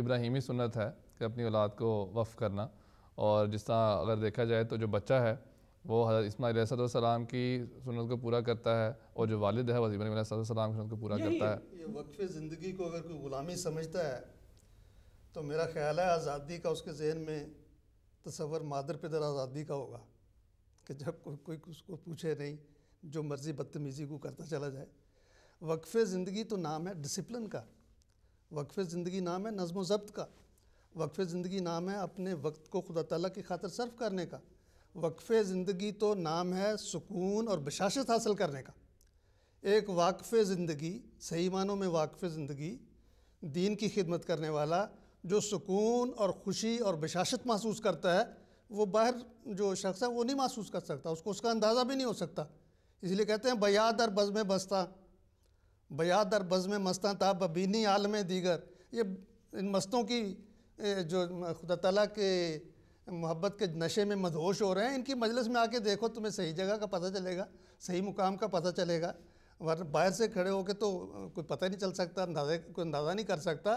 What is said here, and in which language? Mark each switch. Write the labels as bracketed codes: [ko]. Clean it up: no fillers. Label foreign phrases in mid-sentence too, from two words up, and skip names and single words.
[ur] ابراہیمی سنت ہے کہ اپنی اولاد کو وقف کرنا، اور جس طرح اگر دیکھا جائے تو جو بچہ ہے وہ حضرت اسماعیل [ar] علیہ السلام [ur] کی سنت کو پورا کرتا ہے، اور جو والد ہے وہ ابراہیم [ar] علیہ السلام [ur] کی سنت کو پورا کرتا ہے۔ یہ وقف زندگی کو اگر کوئی غلامی سمجھتا ہے تو میرا خیال ہے آزادی کا اس کے ذہن میں تصور مادر پدر آزادی کا ہوگا، کہ جب کوئی اس کو پوچھے نہیں، جو مرضی بدتمیزی کو کرتا چلا جائے۔ وقف زندگی تو نام ہے ڈسپلن کا، وقف زندگی نام ہے نظم و ضبط کا، وقف زندگی نام ہے اپنے وقت کو خدا تعالیٰ کی خاطر صرف کرنے کا، وقف زندگی تو نام ہے سکون اور بشاشت حاصل کرنے کا۔ ایک واقف زندگی، صحیح معنوں میں واقف زندگی، دین کی خدمت کرنے والا جو سکون اور خوشی اور بشاشت محسوس کرتا ہے، وہ باہر جو شخص ہے وہ نہیں محسوس کر سکتا، اس کو اس کا اندازہ بھی نہیں ہو سکتا۔ اس لیے کہتے ہیں [fa] بیاد در بزم بستاں، بیاد در بزم مستاں تا ببینی عالم دیگر۔ [ur] یہ ان مستوں کی جو خدا تعالیٰ کے محبت کے نشے میں مدہوش ہو رہے ہیں، ان کی مجلس میں آ کے دیکھو، تمہیں صحیح جگہ کا پتہ چلے گا، صحیح مقام کا پتہ چلے گا۔ ورنہ باہر سے کھڑے ہو کے تو کوئی پتہ نہیں چل سکتا، کوئی اندازہ نہیں کر سکتا۔